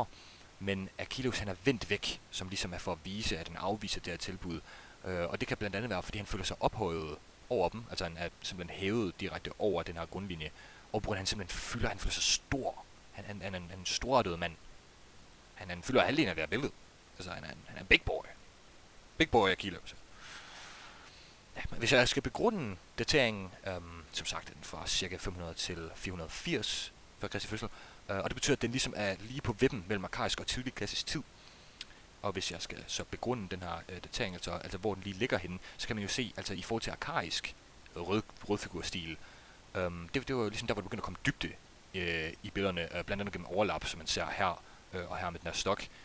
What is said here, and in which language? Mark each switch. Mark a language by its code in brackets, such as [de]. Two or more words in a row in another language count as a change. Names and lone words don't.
[da] Men Achilles, han er vendt væk, som ligesom er for at vise, at han afviser det her tilbud. Og det kan blandt andet være, fordi han føler sig ophøjet over dem, altså han er simpelthen hævet direkte over den her grundlinje. Og på grund af, han simpelthen han føler sig stor. Han er en storartet mand. Han fylder halvdelen af det her billede. Altså, han er en [en] big boy. Big boy [da] Achilles. Ja, men hvis jeg skal begrunde dateringen, som sagt, den fra ca. 500 til 480 før Kristi fødsel, og det betyder, at den ligesom er lige på vippen mellem arkaisk og tidlig klassisk tid. Og hvis jeg skal så begrunde den her datering, altså hvor den lige ligger henne, så kan man jo se, altså i forhold til arkaisk rødfigurstil, det var jo ligesom der, hvor du begynder at komme dybde i billederne, blandt andet gennem overlap, som man ser her og her med den her stok.